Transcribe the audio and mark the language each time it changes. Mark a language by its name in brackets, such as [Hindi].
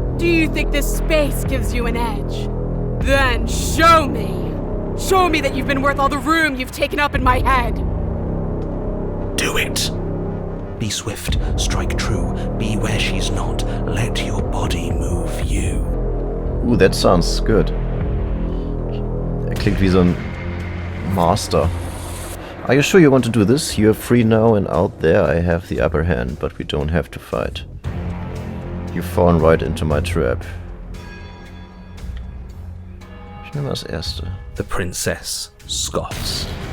[English] Do you think this space gives you an edge? Then show me! Show me that you've been worth all the room you've taken up in my head! Do it! Be swift, strike true, be where she's not, let your body move you. That sounds good. [German] Er klingt wie so ein Master. [English] Are you sure you want to do this? You're free now, and out there I have the upper hand, but we don't have to fight. You've fallen right into my trap. [German] Ich nehme das erste. [English] The princess scoffs.